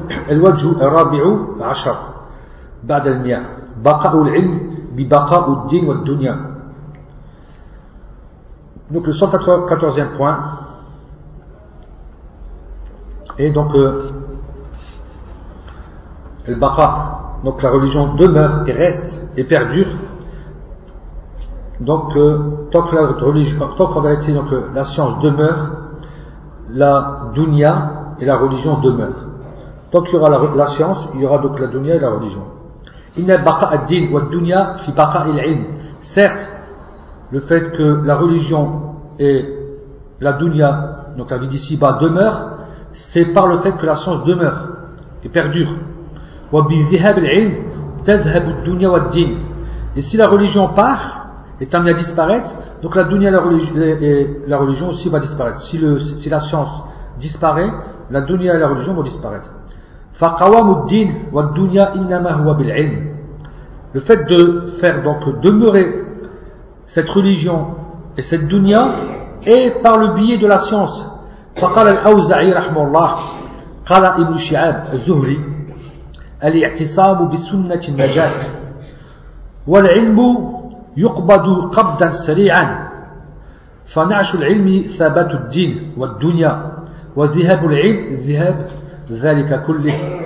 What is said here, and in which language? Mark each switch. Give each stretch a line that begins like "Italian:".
Arabic: الوجه الرابع عشر بعد المئة بقاء العلم ببقاء الدين والدنيا.
French: Donc le 114e point est donc le baqa, donc la religion demeure et reste et perdure, donc tant que la religion, tant qu'en réalité donc la science demeure, la dunya et la religion demeurent. Tant qu'il y aura la science, il y aura donc la dunya et la religion.
Arabic: Inna baqa ad-din wa ad-dunya fi baqa al-ilm.
French: Certes, le fait que la religion et la dunya, donc la vie d'ici-bas, demeure, c'est par le fait que la science demeure et perdure.
Arabic: Wa bi dhahab al-ilm tadhhab ad-dunya wa ad-din.
French: Et si la religion part et termine à disparaître, donc la dunya et la religion aussi va disparaître. Si la science disparaît, la dunya et la religion vont disparaître.
Arabic: فقوام الدين والدنيا إنما هو بالعلم.
French: Le fait de faire donc demeurer cette religion et cette dunya est par le biais de la science.
Arabic: فقال الأوزعي رحمه الله قال ابن شهاب الزهري الاعتصام بسنة النجاة والعلم يقبض قبضا سريعا فنعش العلم ثبات الدين والدنيا وذهاب العلم ذهاب ذلك كله.